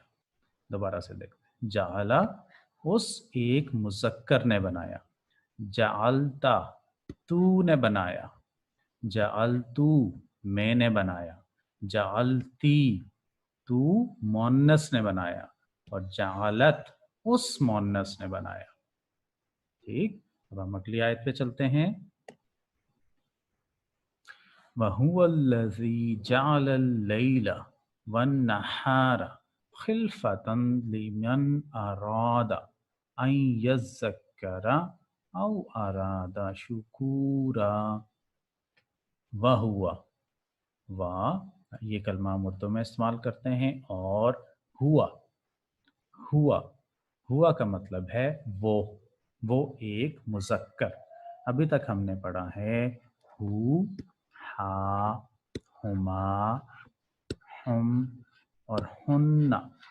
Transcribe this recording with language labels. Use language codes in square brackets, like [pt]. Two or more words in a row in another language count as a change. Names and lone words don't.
[ur] دوبارہ سے دیکھتے ہیں، جعل اس ایک مذکر نے بنایا، جعلتا تو نے بنایا، جعلتو میں نے بنایا، جعلتی تو مؤنث نے بنایا، اور جعلت اس مؤنث نے بنایا۔ ٹھیک، اب ہم اگلی آیت پہ چلتے ہیں۔ [ar] وَهُوَ الَّذِي جَعَلَ اللَّيْلَ وَالنَّهَارَ خِلْفَةً لِمَنْ أَرَادَ أَنْ يَذَّكَّرَ أَوْ أَرَادَ شُكُورًا. वहुवा, [ur] واہ یہ کلمہ ہم اردو میں استعمال کرتے ہیں. اور ہوا، ہوا، ہوا کا مطلب ہے وہ ایک مذکر. ابھی تک ہم نے پڑھا ہے [ar] هُ، هَا، هُمَا، هُمْ [ur] اور ہنّا.